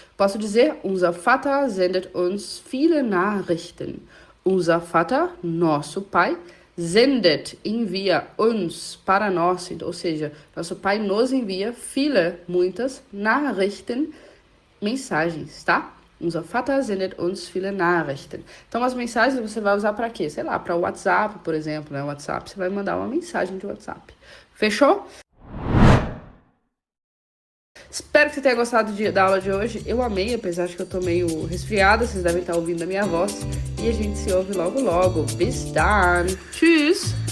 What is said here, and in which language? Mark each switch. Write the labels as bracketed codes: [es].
[pt] Posso dizer, [de] unser Vater sendet uns viele Nachrichten. Unser Vater, [pt] nosso pai, [de] sendet, [pt] envia [de] uns, [pt] para nós, ou seja, nosso pai nos envia [de] viele, [pt] muitas, [de] Nachrichten, [pt] mensagens, tá? [de] Unser Vater sendet uns viele Nachrichten. [pt] Então, as mensagens você vai usar para quê? Sei lá, para o WhatsApp, por exemplo, né? WhatsApp, você vai mandar uma mensagem de WhatsApp. Fechou? Espero que você tenha gostado da aula de hoje. Eu amei, apesar de que eu tô meio resfriada, vocês devem estar ouvindo a minha voz. E a gente se ouve logo logo. [de] Bis dann. Tschüss!